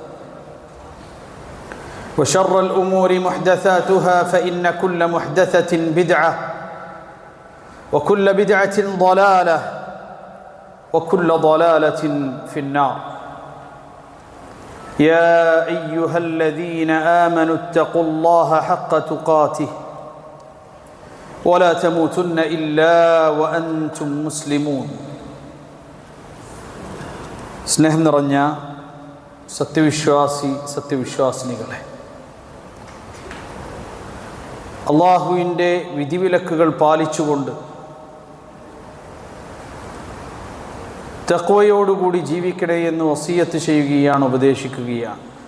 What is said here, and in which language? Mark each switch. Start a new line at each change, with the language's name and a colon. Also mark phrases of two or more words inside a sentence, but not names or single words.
Arabic: وشر الأمور محدثاتها فإن كل محدثة بدعة وكل بدعة ضلالة وكل ضلالة في النار. يا أيها الذين آمنوا اتقوا الله حق تقاته ولا تموتن إلا وأنتم مسلمون.
Malayalam: സ്നേഹം നിറഞ്ഞ സത്യവിശ്വാസിനികളെ, അള്ളാഹുവിൻ്റെ വിധിവിലക്കുകൾ പാലിച്ചുകൊണ്ട് തഖ്വയോടുകൂടി ജീവിക്കണേ എന്ന് വസിയത്ത് ചെയ്യുകയാണ്, ഉപദേശിക്കുകയാണ്.